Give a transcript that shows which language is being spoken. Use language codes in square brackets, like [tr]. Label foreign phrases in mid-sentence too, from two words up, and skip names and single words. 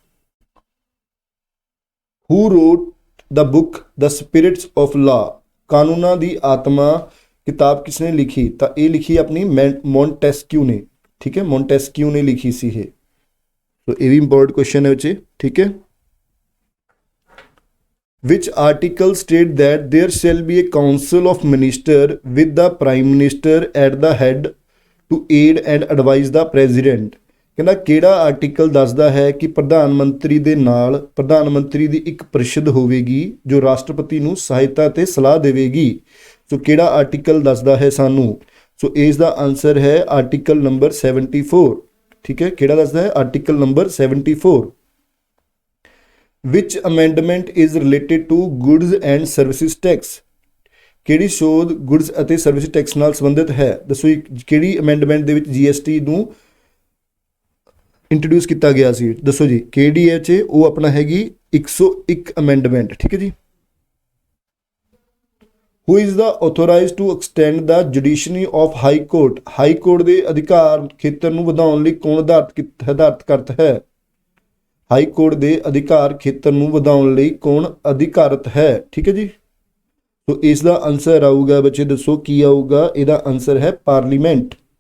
[en] who wrote the book the spirits of law, ਕਾਨੂੰਨਾਂ ਦੀ ਆਤਮਾ ਕਿਤਾਬ ਕਿਸਨੇ ਲਿਖੀ? [pa] ਤਾਂ ਇਹ ਲਿਖੀ ਆਪਣੀ ਮੌਂਟੈਸਕਿਊ ਨੇ। ਠੀਕ ਹੈ, ਮੌਂਟੈਸਕਿਊ ਨੇ ਲਿਖੀ ਸੀ ਇਹ। ਸੋ ਇਹ ਵੀ [en] important question [pa] ਹੈ ਬੱਚੇ। ਠੀਕ ਹੈ। [en] Which article state that there shall be a council of minister with the prime minister at the head to aid and advise the president? [pa] ਕਹਿੰਦਾ ਕਿਹੜਾ ਆਰਟੀਕਲ ਦੱਸਦਾ ਹੈ ਕਿ ਪ੍ਰਧਾਨ ਮੰਤਰੀ ਦੇ ਨਾਲ ਪ੍ਰਧਾਨ ਮੰਤਰੀ ਦੀ ਇੱਕ ਪ੍ਰੀਸ਼ਦ ਹੋਵੇਗੀ ਜੋ ਰਾਸ਼ਟਰਪਤੀ ਨੂੰ ਸਹਾਇਤਾ ਤੇ ਸਲਾਹ ਦੇਵੇਗੀ। ਸੋ ਕਿਹੜਾ ਆਰਟੀਕਲ ਦੱਸਦਾ ਹੈ ਸਾਨੂੰ? ਸੋ ਇਸ ਦਾ ਆਨਸਰ ਹੈ [en] article number [pa] 74। ਠੀਕ ਹੈ, ਕਿਹੜਾ ਦੱਸਦਾ ਹੈ? [en] article number [pa] 74। [en] Which amendment is related to goods and services tax? [pa] ਕਿਹੜੀ ਸੋਧ ਗੁੱਡਸ ਅਤੇ ਸਰਵਿਸ ਟੈਕਸ ਨਾਲ ਸੰਬੰਧਿਤ ਹੈ? ਦੱਸੋ ਕਿਹੜੀ ਅਮੈਂਡਮੈਂਟ ਦੇ ਵਿੱਚ GST ਨੂੰ ਇੰਟਰੋਡਿਊਸ ਕੀਤਾ ਗਿਆ ਸੀ? ਦੱਸੋ ਜੀ ਕਿਹੜੀ ਹੈ 'ਚ? ਉਹ ਆਪਣਾ ਹੈਗੀ 101 ਅਮੈਂਡਮੈਂਟ। ਠੀਕ ਹੈ ਜੀ। [en] Who is the authorized to extend the judiciary of high court? [pa] ਹਾਈ ਕੋਰਟ ਦੇ ਅਧਿਕਾਰ ਖੇਤਰ ਨੂੰ ਵਧਾਉਣ ਲਈ ਕੌਣ ਹਦਾਇਤ ਕਰਤਾ ਹੈ? ਹਾਈ ਕੋਰਟ ਦੇ ਅਧਿਕਾਰ ਖੇਤਰ ਨੂੰ ਵਧਾਉਣ ਲਈ ਕੌਣ ਅਧਿਕਾਰਤ ਹੈ? ਠੀਕ ਹੈ ਜੀ। ਸੋ ਇਸ ਦਾ ਆਨਸਰ ਆਊਗਾ ਬੱਚੇ, ਦੱਸੋ ਕੀ ਆਊਗਾ? ਇਹਦਾ ਆਨਸਰ ਹੈ ਪਾਰਲੀਮੈਂਟ।